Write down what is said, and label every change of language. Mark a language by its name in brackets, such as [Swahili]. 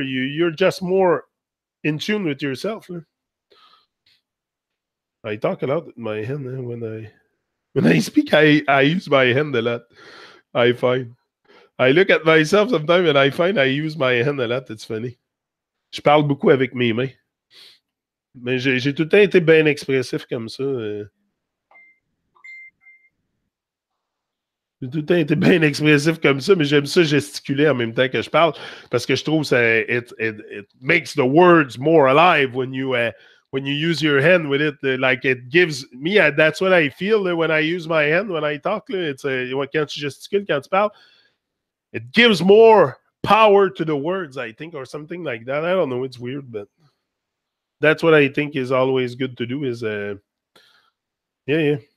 [English] You're just more in tune with yourself. I talk a lot with my hand when I speak. I use my hand a lot. I find I look at myself sometimes and I find I use my hand a lot. It's funny. [French] Je parle beaucoup avec mes mains. Mais j'ai tout le temps été bien expressif comme ça. J'ai tout le temps été bien expressif comme ça, mais j'aime ça gesticuler en même temps que je parle parce que je trouve ça [English] it makes the words more alive when you use your hand with it. Like it gives me, that's what I feel when I use my hand when I talk. It's [French] quand tu gesticules, quand tu parles, [English] it gives more power to the words, I think, or something like that. I don't know. It's weird, but that's what I think is always good to do. Is yeah.